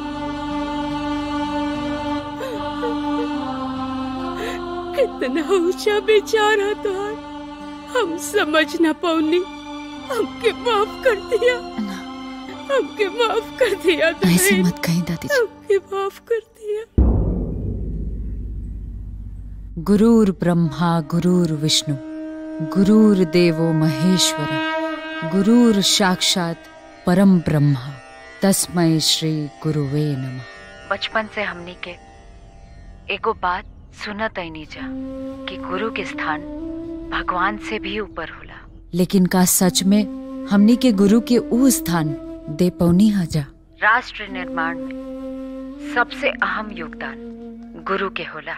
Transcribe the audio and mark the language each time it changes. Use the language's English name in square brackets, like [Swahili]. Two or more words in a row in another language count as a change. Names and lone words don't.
[Bhojpuri] कितना ऊंचा बेचारा तो हम समझ ना पौली। हमके माफ कर दिया, हमके माफ कर दिया। ऐसे मत कहीं दादी जी। हमके माफ कर दिया। [Sanskrit] गुरुर ब्रह्मा गुरुर विष्णु गुरुर्देवो महेश्वरा गुरुर साक्षात परम ब्रह्मा तस्मै श्री गुरुवे नमः। [Bhojpuri] बचपन से हमनी के एगो बात सुनत आईनी जा कि गुरु के स्थान भगवान से भी ऊपर होला। लेकिन का सच में हमनी के गुरु के ऊ स्थान दे पौनी हजा? राष्ट्र निर्माण में सबसे अहम योगदान गुरु के होला।